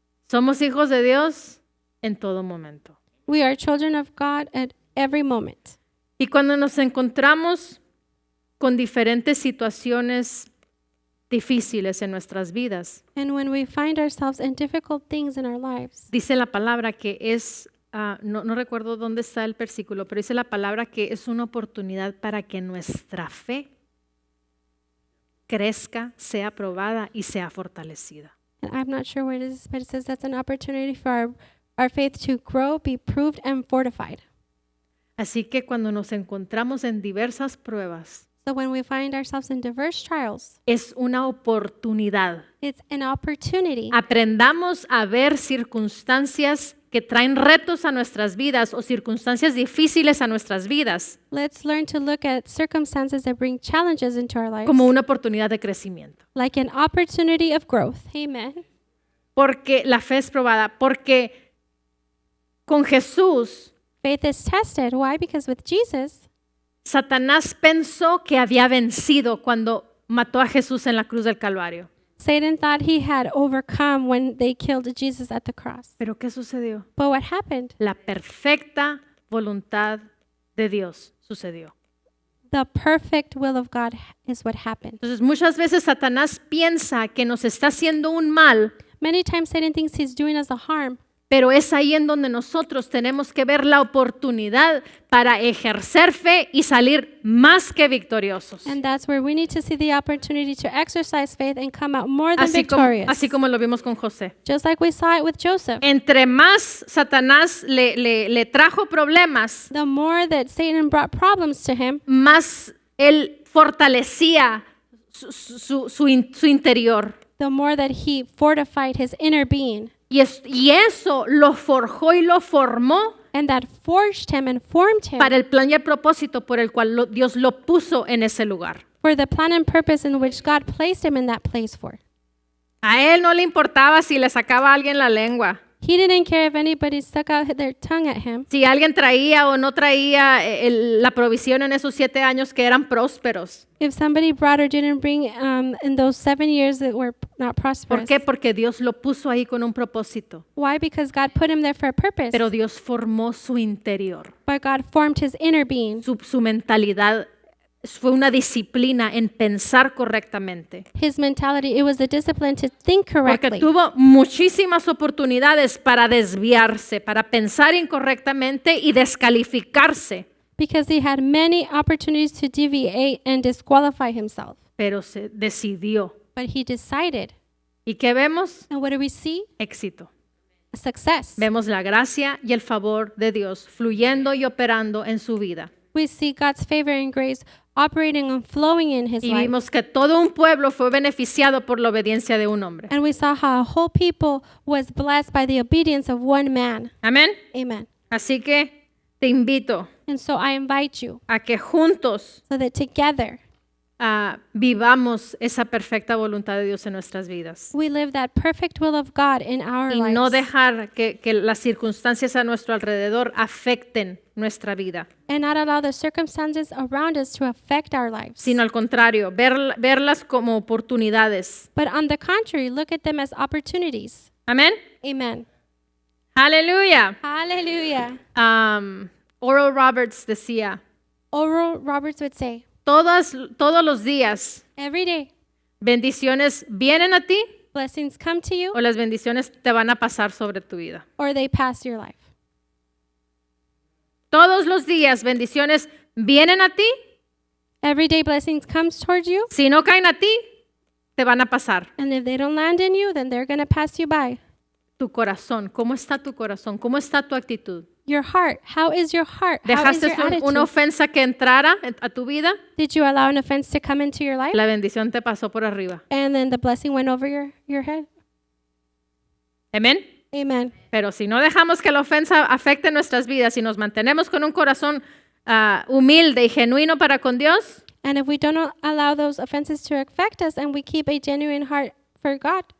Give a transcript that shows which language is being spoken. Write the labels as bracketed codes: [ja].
[es] Somos hijos de Dios en todo momento. [en] We are children of God at every moment. [es] Y cuando nos encontramos con diferentes situaciones difíciles en nuestras vidas, [en] And when we find ourselves in difficult things in our lives, [es] dice la palabra que es, no recuerdo dónde está el versículo, pero dice la palabra que es una oportunidad para que nuestra fe crezca, sea probada y sea fortalecida. [en] and I'm not sure where it is, but it says that's an opportunity for our faith to grow, be proved, and fortified. [es] Así que cuando nos encontramos en diversas pruebas, [en] So when we find ourselves in diverse trials, [es] es una oportunidad. [en] it's an opportunity. [es] Aprendamos a ver circunstancias que traen retos a nuestras vidas o circunstancias difíciles a nuestras vidas [en] Let's learn to look at circumstances that bring challenges into our lives [es] como una oportunidad de crecimiento. [en] like an opportunity of growth. Amen. [es] Porque la fe es probada, porque con Jesús [en] Faith is tested. Why? Because with Jesus, [es] Satanás pensó que había vencido cuando mató a Jesús en la cruz del Calvario. [en] Satan thought he had overcome when they killed Jesus at the cross. [es] ¿Pero qué sucedió? [en] But what happened? [es] La perfecta voluntad de Dios sucedió. [en] The perfect will of God is what happened. [es] Entonces muchas veces Satanás piensa que nos está haciendo un mal, [en] Many times Satan thinks he's doing us a harm, [es] pero es ahí en donde nosotros tenemos que ver la oportunidad para ejercer fe y salir más que victoriosos. [en] and that's where we need to see the opportunity to exercise faith and come out more than [es] Así [en] victorious. [es] como lo vimos con José. [en] Just like we saw it with Joseph. [es] Entre más Satanás le trajo problemas, [en] The more that Satan brought problems to him, [es] más él fortalecía su interior. [en] the more that he fortified his inner being. [es] Y eso lo forjó y lo formó [en] And that forged him and formed him [es] para el plan y el propósito por el cual Dios lo puso en ese lugar. [en] for the plan and purpose in which God placed him in that place for. [es] A él no le importaba si le sacaba a alguien la lengua, [en] He didn't care if anybody stuck out their tongue at him, [es] si alguien traía o no traía la provisión en esos 7 años que eran prósperos. [en] if somebody brought or didn't bring in those 7 years that were not [es] ¿Por [en] prosperous. [es] qué? Porque Dios lo puso ahí con un propósito, [en] Why? Because God put him there for a purpose. [es] pero Dios formó su interior, [en] But God formed his inner being. [es] su mentalidad. Fue una disciplina en pensar correctamente. [en] His mentality, it was a discipline to think [es] Porque [en] correctly. [es] tuvo muchísimas oportunidades para desviarse, para pensar incorrectamente y descalificarse. [en] Because he had many opportunities to deviate and disqualify himself. [es] Pero se decidió. [en] But he decided. [es] ¿Y qué vemos? [en] And what do we see? [es] Éxito. [en] Success. [es] Vemos la gracia y el favor de Dios fluyendo y operando en su vida. [en] We see God's favor and grace operating and flowing in his [es] Y [en] life. [es] vimos que todo un pueblo fue beneficiado por la obediencia de un hombre. [en] And we saw how a whole people was blessed by the obedience of one man. [es] Amén. [en] Amen. [es] Así que te invito [en] And so I invite you [es] a que juntos [en] so that together [es] vivamos esa perfecta voluntad de Dios en nuestras vidas. [en] we live that perfect will of God in our [es] Y no [en] lives. [es] dejar que las circunstancias a nuestro alrededor afecten nuestra vida, [en] And not allow the circumstances around us to affect our lives. [es] sino al contrario, verlas como oportunidades. [en] But on the contrary, look at them as opportunities. [es] Amén. [en] Amen. [es] Aleluya. [en] Hallelujah. [es] Oral Roberts decía, [en] Oral Roberts would say, [es] todos los días [en] every day, [es] bendiciones vienen a ti [en] blessings come to you [es] o las bendiciones te van a pasar sobre tu vida. [en] or they pass your life. [es] Todos los días bendiciones vienen a ti, [en] Every day blessings comes towards you, [es] si no caen a ti, te van a pasar. [en] and if they don't land in you, then they're going to pass you by. [es] Tu corazón, ¿cómo está tu corazón? ¿Cómo está tu actitud? [en] Your heart, how is your heart? How is [es] ¿Dejaste [en] your attitude? [es] una ofensa que entrara a tu vida? [en] Did you allow an offense to come into your life? [es] La bendición te pasó por arriba. [en] And then the blessing went over your head? [es] Amén. [en] Amen. [es] Pero si no dejamos que la ofensa afecte nuestras vidas y nos mantenemos con un corazón humilde y genuino para con Dios, [en] And if we don't allow those offenses to affect us and we keep a genuine heart for God,